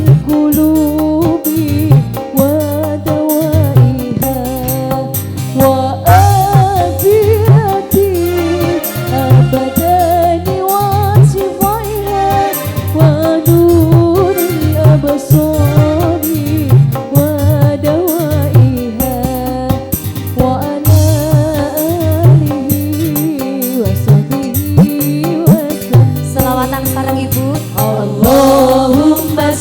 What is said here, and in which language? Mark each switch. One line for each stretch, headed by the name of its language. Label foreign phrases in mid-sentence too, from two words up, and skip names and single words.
Arabic: قلوبي ودوائها وعافية الأبدان وشفائها ونور الأبصار ودوائها وعلى آله وصحبه وسلم.
Javanese: Selawatan sareng ibu. Allahumma